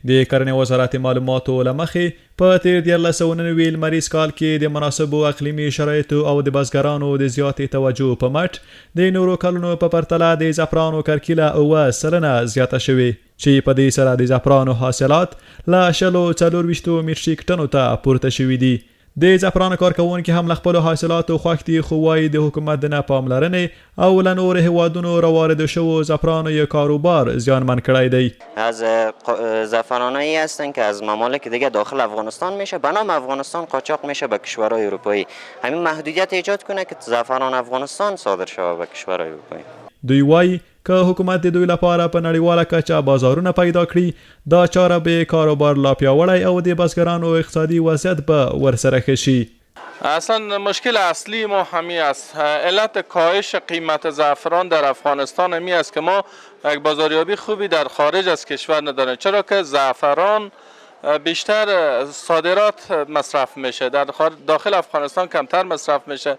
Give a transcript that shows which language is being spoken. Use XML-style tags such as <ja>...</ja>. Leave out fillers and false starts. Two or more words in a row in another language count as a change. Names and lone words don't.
<ps>د کرنې وزارت معلوماتو له مخې په تیر 1499 لمریز کال کې د مناسبو اقلیمي شرایطو او د بزګرانو د زیاتې توجه په مټ د نورو کلونو په پرتله د زعفرانو کرکیله 9% زیاته شوې، چې په دې سره د زعفرانو حاصلات له 24 میټریک ټنو ته پورته شوي دي. د زعفرانو کارکوونکي هم له خپلو حاصلاتو خوښ دي، خو وایي د حکومت د نه پاملرنې او له نورو هیوادونو راوارد شوو زعفرانو یک کاروبار زیانمن کړی دی.</ps> <fa>از زعفرانایی هستن که از ممالک دیگه داخل افغانستان میشه، به نام افغانستان قاچاق میشه به کشورهای اروپایی. همین محدودیت ایجاد کنه که زعفران افغانستان صادر شود به کشورهای اروپایی.</fa> <ps>دوی وایي که حکومت د دوی لپاره په نړیواله کچه بازارونه پیدا کړي، دا چاره به کاروبار لا پیاوړی او د بزګرانو اقتصادي وضعیت به ورسره ښه شي.</ps> <fa>اصلا مشکل اصلی ما همی است. علت کاهش قیمت زعفران در افغانستان همی است که ما یک بازاریابی خوبی در خارج از کشور نداریم، چرا که زعفران بیشتر صادرات مصرف میشه، در داخل افغانستان کمتر مصرف میشه.</fa>